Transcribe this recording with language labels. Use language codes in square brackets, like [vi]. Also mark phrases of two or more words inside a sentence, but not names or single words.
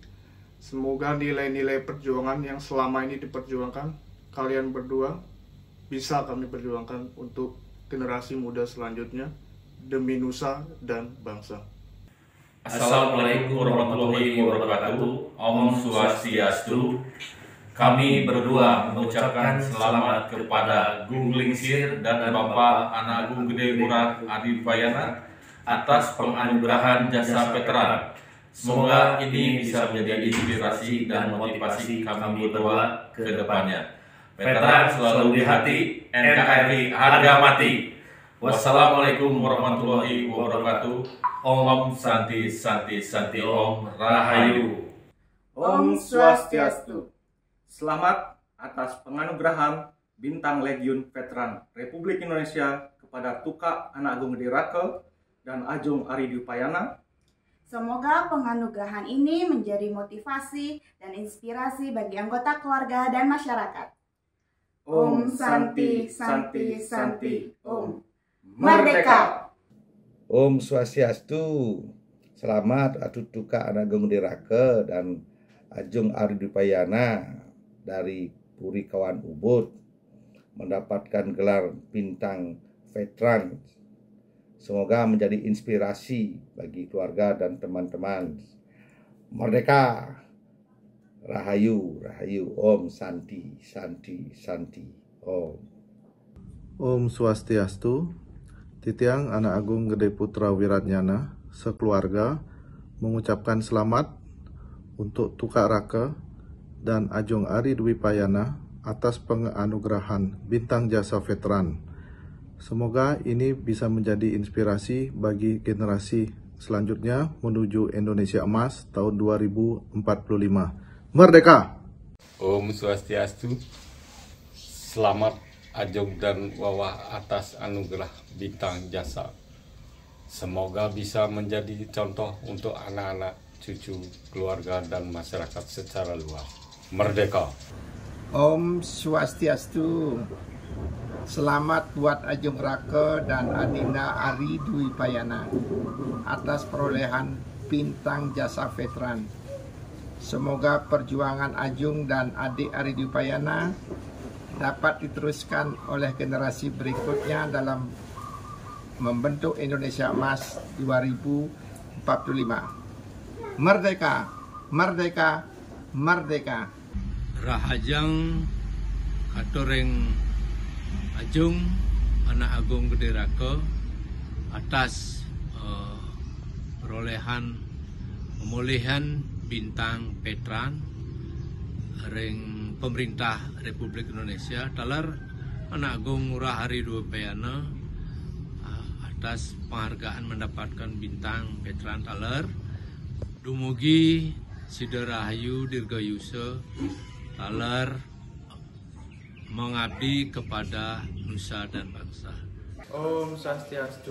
[id] Semoga nilai-nilai perjuangan yang selama ini diperjuangkan kalian berdua bisa kami perjuangkan untuk generasi muda selanjutnya demi nusa dan bangsa. [ar] Assalamualaikum warahmatullahi wabarakatuh. [sa] Om Swastiastu. [id] Kami berdua mengucapkan selamat kepada Gung Lingsir dan Bapak Anak Agung Gede Ngurah Adi Dipayana atas penganugerahan jasa veteran. Semoga ini bisa menjadi inspirasi dan motivasi kami berdua ke depannya. Veteran selalu di hati, NKRI harga mati. [ar] Wassalamualaikum warahmatullahi wabarakatuh. [sa] Om Santi Santi Santi Om Rahayu. Om Swastiastu. [id] Selamat atas penganugerahan Bintang Legiun Veteran Republik Indonesia kepada Tuka Anak Agung Gede Rake dan Ajung Ari Dipayana. Semoga penganugerahan ini menjadi motivasi dan inspirasi bagi anggota keluarga dan masyarakat. [sa] Om Santi Santi Santi Om. [id] Merdeka. [sa] Om Swastiastu. [id] Selamat atas Tuka Anak Agung Gede Rake dan Ajung Ari Dipayana dari Puri Kawan Ubud mendapatkan gelar Bintang Veteran. Semoga menjadi inspirasi bagi keluarga dan teman-teman. Merdeka. Rahayu, Rahayu. [sa] Om Santi Santi Santi Om. Om Swastiastu. [id] Titiang Anak Agung Gede Putra Wiratnyana sekeluarga mengucapkan selamat untuk Tuka Rake dan Ajung Ari Dipayana atas penganugerahan Bintang Jasa Veteran. Semoga ini bisa menjadi inspirasi bagi generasi selanjutnya menuju Indonesia Emas tahun 2045. Merdeka! [sa] Om Swastiastu. [id] Selamat Ajung dan Wawa atas anugerah Bintang Jasa. Semoga bisa menjadi contoh untuk anak-anak, cucu, keluarga, dan masyarakat secara luas. Merdeka. [sa] Om Swastiastu. [id] Selamat buat Ajung Rake dan Adinda Ari Dipayana atas perolehan Bintang Jasa Veteran. Semoga perjuangan Ajung dan adik Ari Dipayana dapat diteruskan oleh generasi berikutnya dalam membentuk Indonesia Emas 2045. Merdeka, merdeka, merdeka. [ban] Rahajang katoreng Ajung Anak Agung Gede Rake atas perolehan [id] pemulihan Bintang Veteran ring pemerintah Republik Indonesia talar Anak Agung Ngurah Ari Dipayana atas penghargaan mendapatkan Bintang Veteran [ban] talar dumugi Sida Rahayu Dirgayusa talar [id] mengabdi kepada nusa dan bangsa. [sa] Om Swastiastu.